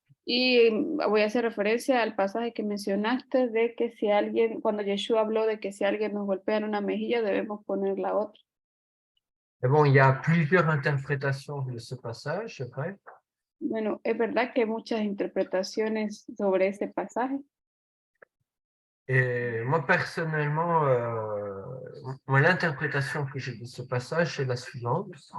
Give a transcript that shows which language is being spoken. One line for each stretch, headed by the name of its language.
Spanish: Y voy a hacer referencia al pasaje que mencionaste de que si alguien, cuando Yeshua habló de que si alguien nos golpea en una mejilla, debemos poner la otra.
French: Et bon, il y a plusieurs interprétations de ce passage, c'est vrai.
Spanish: Bueno, es verdad que hay muchas interpretaciones sobre ese pasaje.
French: Et moi, personnellement, moi, l'interprétation que j'ai de ce passage, c'est la suivante.